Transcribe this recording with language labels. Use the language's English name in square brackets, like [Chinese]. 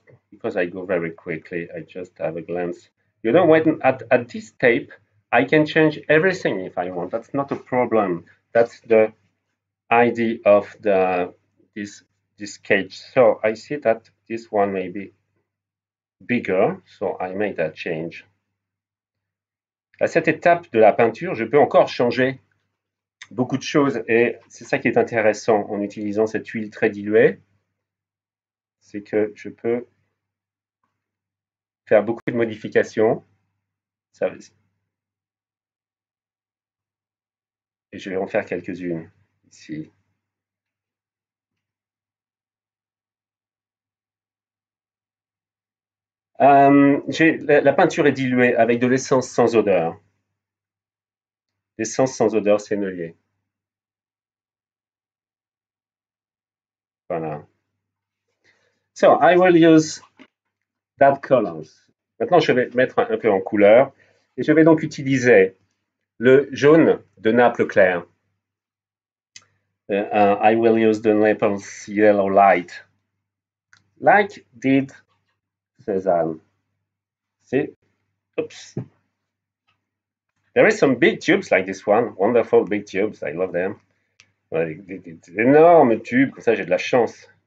[English] Because I go very quickly, I just have a glance. You know, when at this tape, I can change everything if I want. That's not a problem. That's the idea of this cage. So I see that this one may be bigger, so I make that change. [French] À cette étape de la peinture, je peux encore changer beaucoup de choses et c'est ça qui est intéressant en utilisant cette huile très diluée, c'est que je peux faire beaucoup de modifications. Et je vais en faire quelques-unes ici. La peinture est diluée avec de l'essence sans odeur. L'essence sans odeur sennelier. Voilà. [English] So, I will use that colors. [French] Maintenant, je vais mettre un peu en couleur et je vais donc utiliser le jaune de Naples clair. [English] I will use the Naples yellow light, like did Cézanne. See? Oops. There is some big tubes like this one, wonderful big tubes, I love them. [French] Des énormes tubes, ça j'ai de la chance.